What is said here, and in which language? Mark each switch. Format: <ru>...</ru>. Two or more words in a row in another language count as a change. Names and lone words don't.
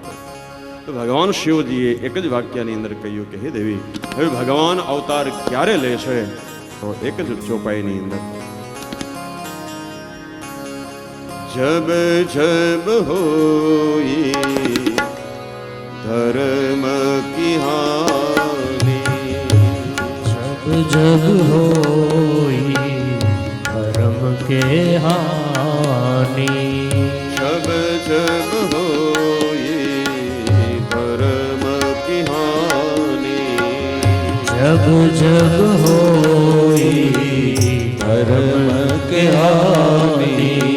<gu>તો ભગવાન શિવજીએ એક જ વાક્યની અંદર કહ્યું કે હે દેવી, હવે ભગવાન અવતાર ક્યારે લે છે? તો એક જ ચોપાઈની અંદર</gu> <awa>जब जब होई धर्म की हानी, जब होई धर्म के हानि, जब जब होई धर्म की हानि, जब जब होई धर्म के हानि,</awa>